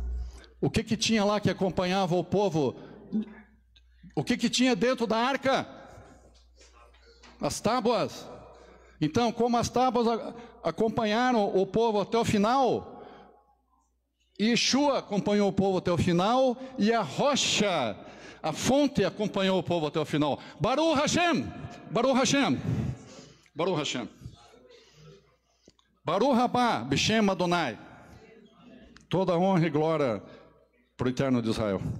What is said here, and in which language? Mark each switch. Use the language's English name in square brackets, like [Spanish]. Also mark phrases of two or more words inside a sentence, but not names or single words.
[Portuguese] O que tinha lá que acompanhava o povo? O que tinha dentro da arca? As tábuas. Então, como as tábuas acompanharam o povo até o final, Yeshua acompanhou o povo até o final, e a rocha, a fonte, acompanhou o povo até o final. [Hebrew] ברוך השם, ברוך השם, ברוך השם. ברוך הבא, בשם אדוני. [Portuguese] Toda honra e glória para o Eterno de Israel.